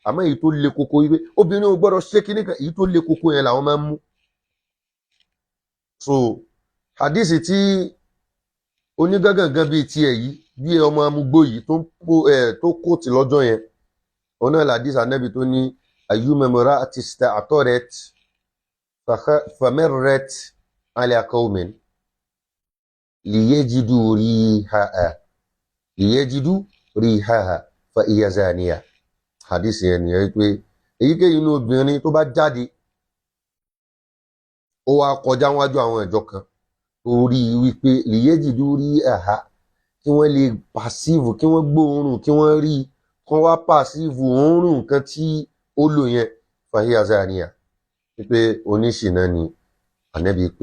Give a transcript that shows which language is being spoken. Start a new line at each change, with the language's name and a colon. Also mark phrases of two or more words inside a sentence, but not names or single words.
Yoruba: àmọ́ èyí tó le koko wípé obìnrin ò gbọ́dọ̀ ṣe kíní kan, èyí tó le koko yẹn làwọn máa ń mú. So hadisi tí onígangangan bíi tiẹ̀ yìí bí ọmọ amúgbó yìí tó kóòtì lọ́jọ́ yẹn, òun náà làdísì Ànábì tó ní
Arabic: أيما امرأة استعطرت فمرت على قوم ليجدوا ريحها فهي زانية.
Yoruba: Hadisi yẹn nìyẹn pé èyíkéyìí inú obìnrin tó bá jáde ó wá kọjá wájú àwọn ìjọ kan torí wípé
Arabic: ليجدوا ريحها,
Yoruba: kí wọ́n lè pàṣíìfù, kí wọ́n gbóòórùn, kí wọ́n rí, kí wọ́n wá pàṣíìfù òórùn nǹkan tí ó lò yẹn
Arabic: فهي زانية,
Yoruba: wípé oníṣìnà ni Ànábì pè.